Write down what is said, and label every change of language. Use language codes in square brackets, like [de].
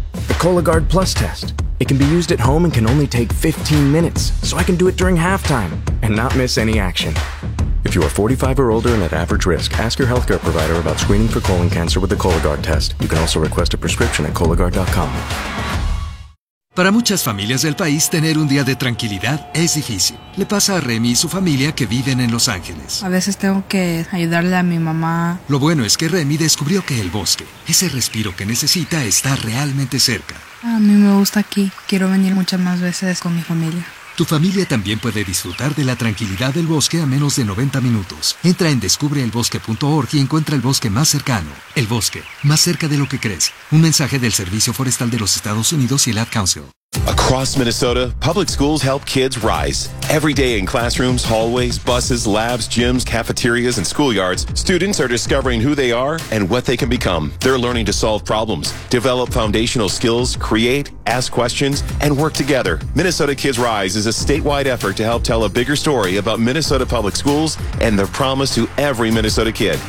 [en] The Cologuard Plus test. It can be used at home and can only take 15 minutes, so I can do it during halftime and not miss any action. If you are 45 or older and at average risk, ask your healthcare provider about screening for colon cancer with the Cologuard test. You can also request a prescription at Cologuard.com. [es] Para muchas familias del país, tener un día de tranquilidad es difícil. Le pasa a Remy y su familia que viven en Los Ángeles. A veces tengo que ayudarle a mi mamá. Lo bueno es que Remy descubrió que el bosque, ese respiro que necesita, está realmente cerca. A mí me gusta aquí. Quiero venir muchas más veces con mi familia. Tu familia también puede disfrutar de la tranquilidad del bosque a menos de 90 minutos. Entra en descubreelbosque.org y encuentra el bosque más cercano. El bosque, más cerca de lo que crees. Un mensaje del Servicio Forestal de los Estados Unidos y el Ad Council. [en] Across Minnesota, public schools help kids rise. Every day in classrooms, hallways, buses, labs, gyms, cafeterias, and schoolyards, students are discovering who they are and what they can become. They're learning to solve problems, develop foundational skills, create, ask questions, and work together. Minnesota Kids Rise is a statewide effort to help tell a bigger story about Minnesota public schools and their promise to every Minnesota kid.